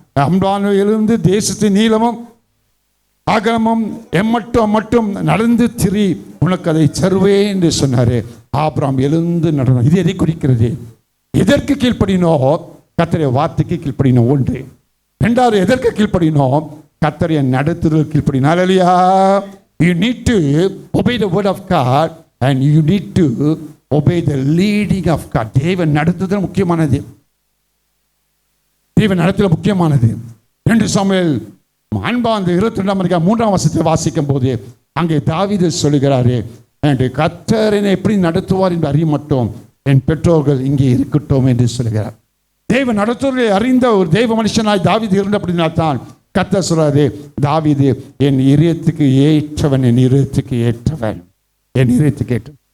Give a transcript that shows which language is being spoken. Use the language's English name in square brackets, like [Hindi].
[Tamil] அம்பானிலிருந்து தேசத்தின் நீளமும் அகலமும் எம்மட்டும் நடந்து திரி, உனக்கு அதை தருவேன் என்று சொன்னாரு. ஆபிரகாம் எழுந்து நடந்தார். இது எதை குறிக்கிறது? எதற்கு கீழ்ப்படினோம்? கர்த்தருடைய வார்த்தைக்கு கீழ்ப்படினோம். ஒன்று. இரண்டாவது, எதற்கு கீழ்ப்படினோம்? கர்த்தருடைய நடத்துதல் கீழ்ப்படினோம். ஹல்லேலூயா. [English] You need to obey the word of God and you need to obey the leading of God. [Tamil] தேவன் நடத்துதல் முக்கியமானது. தேவன் நடத்துதல் முக்கியமானது. 2 சாமுவேல் 22 வசனத்தை வாசிக்கும் போது அங்கே தாவீது சொல்லுகிறாரு, கர்த்தர் என்னை எப்படி நடத்துவார் என்று அறிய மட்டும் என் பெற்றோர்கள் இங்கே இருக்கட்டும் என்று சொல்லுகிறார். தேவ நடத்துவதை அறிந்த ஒரு தெய்வ மனுஷனாய் தாவீது இருந்தபடினால்தான் கர்த்தர் சொல்றாரு, தாவீது என் இதயத்துக்கு ஏற்றவன், என் இதயத்துக்கு ஏற்றவன், என் இதயத்துக்கு ஏற்றவன்.